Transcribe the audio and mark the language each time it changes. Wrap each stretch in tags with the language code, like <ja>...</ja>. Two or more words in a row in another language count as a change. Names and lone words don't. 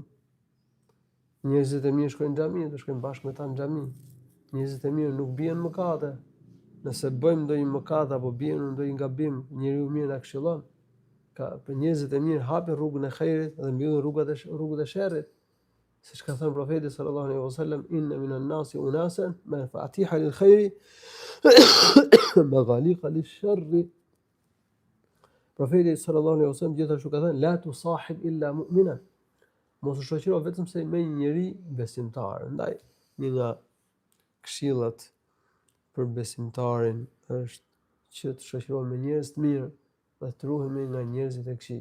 <sq>Njerëzit e mirë shkojnë në xhami, do shkojnë bashkë me ta në xhami. Njerëzit e mirë nuk bien mëkate. Nëse bëjmë ndonjë mëkat apo bien ndonjë gabim, njeriu i mirë na këshillon. Për njerëzit e mirë hapin rrugën e xhairit dhe mbyllin rrugët e sherrit. Siç ka thënë profeti</sq> <ar>صلى الله عليه وسلم إن من الناس أناسا مفاتيح للخير مغاليق للشر.</ar> <sq>Profeti</sq> <ar>صلى الله عليه وسلم</ar> <sq>gjithashtu ka thënë</sq> <ar>لا تصاحب إلا مؤمنا.</ar> <sq>Mos u shoqëro vetëm se me një njeri besimtar. Ndaj një nga këshillat për besimtarin është që të shoqërohet me njerëz të mirë dhe të ruhemi nga njerëzit e këqij.</sq>